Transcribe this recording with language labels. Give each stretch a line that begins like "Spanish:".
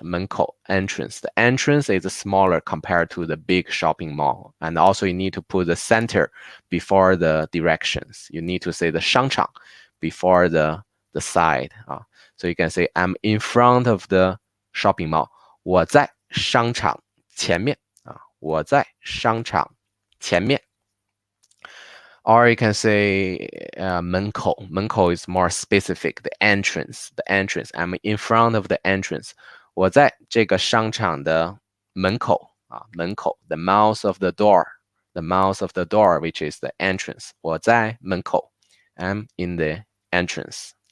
English: 门口 entrance. The entrance is smaller compared to the big shopping mall. And also you need to put the center before the directions. You need to say the 商场 before the side. So you can say I'm in front of the shopping mall.
Chinese: 我在商场前面我在商场前面。
English: Or you can say 门口，门口 is more specific. The entrance. I'm in front of the entrance.
Chinese: 我在这个商场的门口门口
English: the mouth of the door. The mouth of the door, which is the entrance.
Chinese: 我在门口
English: I'm in the entrance.